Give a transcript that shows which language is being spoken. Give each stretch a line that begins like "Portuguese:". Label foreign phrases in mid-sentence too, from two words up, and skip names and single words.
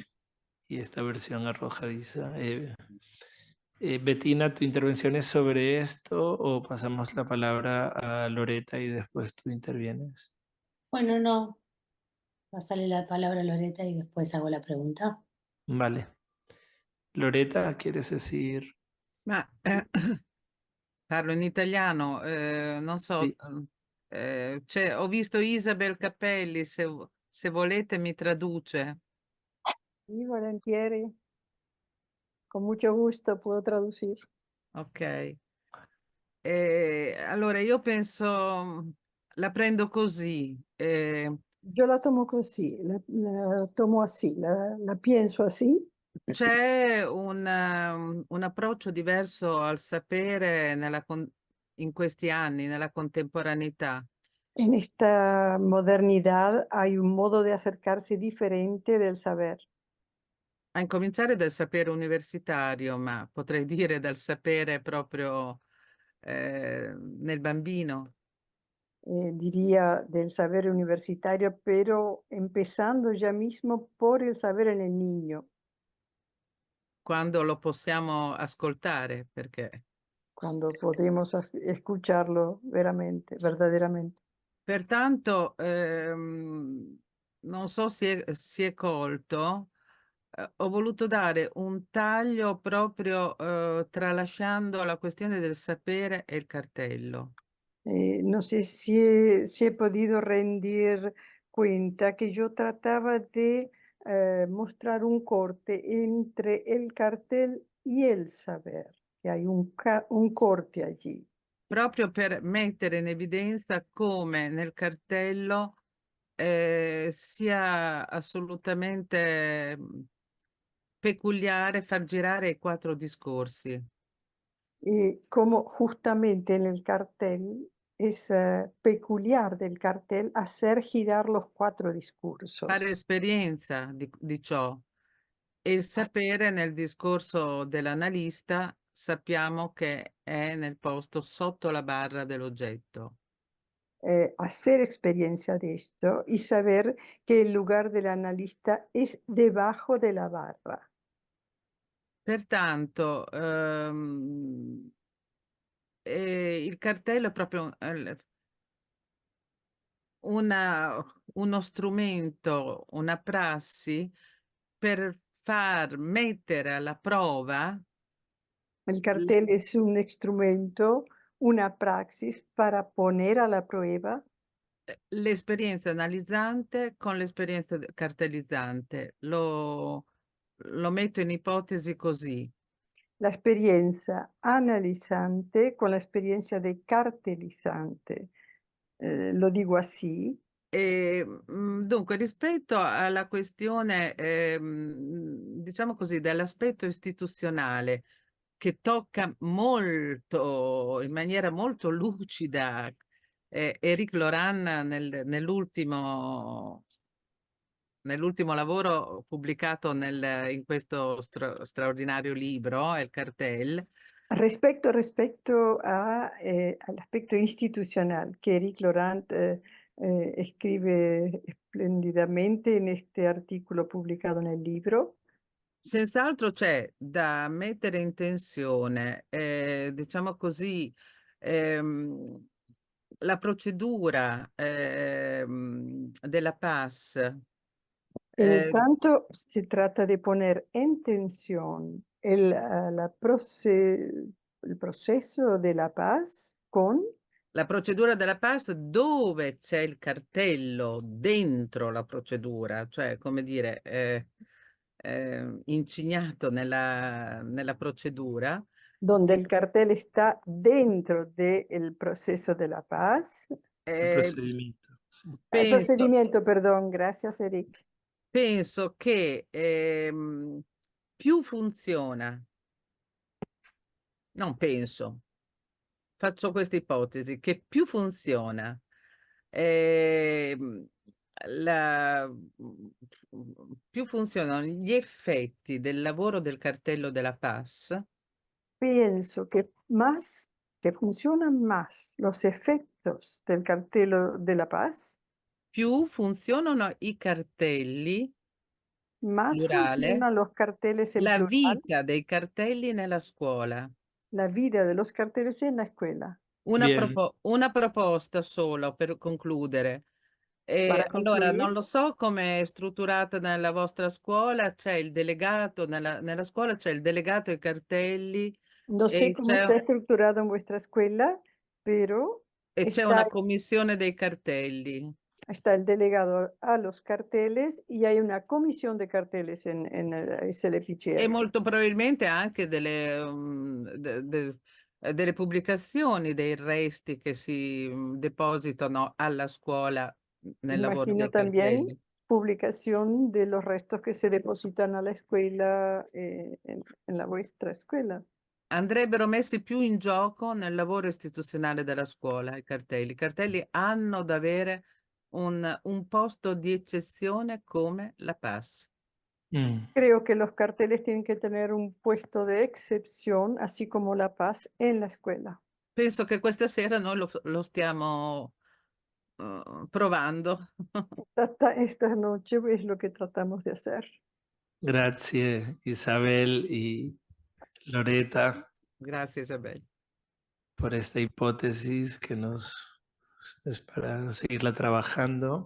Spanish: y esta versión arrojadiza. Bettina, ¿tu intervención es sobre esto o pasamos la palabra a Loreta y después tú intervienes? Bueno, no, pasarle la palabra a Loreta y después hago la pregunta. Vale. Loreta, ¿quieres decir?
Italian: Ma parlo in italiano, non so,
Spanish: Sí.
Italian: ho visto Isabel Cappelli, se volete mi traduce. Sí, volentieri.
Spanish: Con mucho gusto puedo traducir. Ok.
Italian: Allora io penso la prendo così.
Spanish: Yo la tomo così, la tomo así, la pienso así.
Italian: C'è un approccio diverso al sapere in questi anni, nella contemporaneità.
Spanish: En esta modernidad hay un modo de acercarse diferente del saber.
Italian: A incominciare dal sapere universitario, ma potrei dire dal sapere proprio nel bambino.
Spanish: Diría del saber universitario, pero empezando ya mismo por el saber en el niño,
Italian: Quando lo possiamo ascoltare, perché
Spanish: cuando podemos escucharlo verdaderamente.
Italian: pertanto non so se si è colto, ho voluto dare un taglio proprio tralasciando la questione del sapere e il cartello.
Spanish: No sé si he podido rendir cuenta que yo trataba de mostrar un corte entre el cartel y el saber, que hay un corte allí.
Italian: Proprio per mettere in evidenza come nel cartello sia assolutamente peculiare far girare i 4 discorsi.
Spanish: Y como justamente en el cartel es peculiar del cartel hacer girar los 4 discursos.
Italian: Fare esperienza di ciò. E il sapere nel discorso dell'analista sappiamo che è nel posto sotto la barra dell'oggetto.
Spanish: Hacer experiencia de esto y saber que el lugar del analista es debajo de la barra.
Italian: Pertanto il cartello è proprio uno strumento, una prassi per far mettere alla prova
Spanish: El cartel es un instrumento, una praxis para poner a la prueba
Italian: l'esperienza analizzante con l'esperienza cartellizzante. Lo metto in ipotesi così.
Spanish: la experiencia analizante con la experiencia de cartelizante. Lo digo así.
Italian: Dunque, rispetto alla questione, diciamo così, dell'aspetto istituzionale che tocca molto, in maniera molto lucida, Éric Laurent nell'ultimo lavoro pubblicato in questo straordinario libro,
Spanish: El Cartel. Respecto al aspecto institucional que Eric Laurent escribe espléndidamente en este artículo publicado en el libro,
Italian: Senz'altro c'è da mettere in tensione, diciamo così, la procedura della PAS.
Spanish: en el tanto se trata de poner en tensión el proceso de la paz con
Italian: La procedura della PAS dove c'è il cartello dentro la procedura, cioè come dire, incignato nella procedura.
Spanish: donde el cartel está dentro del proceso de la paz.
Italian: Il procedimento. Sì.
Spanish: Procedimiento, perdón, gracias Eric.
Italian: Penso che più funziona, non penso, faccio questa ipotesi, che più funziona più funzionano gli effetti del lavoro del cartello della PAS,
Spanish: Pienso que funcionan más los efectos del cartel de la paz,
Italian: più funzionano i cartelli,
Spanish: más
Italian: plurale,
Spanish: funcionan los carteles en la plural,
Italian: vita dei cartelli nella scuola.
Spanish: la vida de los carteles en la escuela. Bien.
Italian: Una proposta solo per concludere.
Spanish: Para
Italian: Allora,
Spanish: concluir,
Italian: non lo so come è strutturata nella vostra scuola, c'è il delegato, nella scuola c'è il delegato ai cartelli
Spanish: no sé
Italian: e
Spanish: cómo está estructurado en vuestra escuela, pero
Italian: c'è una commissione dei cartelli.
Spanish: está el delegado a los carteles y hay una comisión de carteles en el
Italian: E SLPCR. molto probabilmente anche delle pubblicazioni, dei resti che si depositano alla scuola nel lavoro
Spanish: Imagino
Italian: dei
Spanish: también
Italian: cartelli.
Spanish: publicación de los restos que se depositan a la escuela, en la vuestra escuela.
Italian: Andrebbero messi più in gioco nel lavoro istituzionale della scuola, i cartelli. I cartelli hanno da avere un posto di eccezione come la PAS.
Spanish: Creo que los carteles tienen que tener un puesto de excepción, así como la paz en la escuela.
Italian: Penso che questa sera noi lo stiamo provando.
Spanish: Esta noche es lo que tratamos de hacer. Gracias, Isabel y Loreta,
Italian: Grazie Isabel.
Spanish: por esta hipótesis que es para seguirla trabajando.